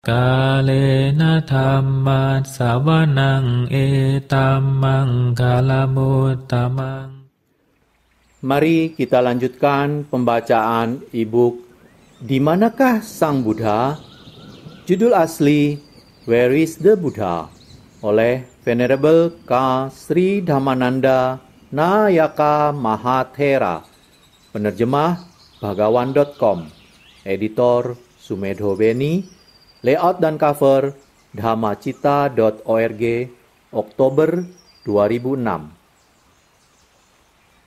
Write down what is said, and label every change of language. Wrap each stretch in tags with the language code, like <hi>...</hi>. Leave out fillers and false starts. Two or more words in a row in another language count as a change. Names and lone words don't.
<pi>Kalena dhamma sawanang etamang kalamutamang.</pi> <id>Mari kita lanjutkan pembacaan e-book Di Manakah Sang Buddha? Judul asli Where is the Buddha? Oleh Venerable K. Sri Dhammananda Nayaka Mahathera. Penerjemah Bhagawan.com. Editor Sumedho Beni. Layout dan cover dhamacita.org, Oktober 2006.</id>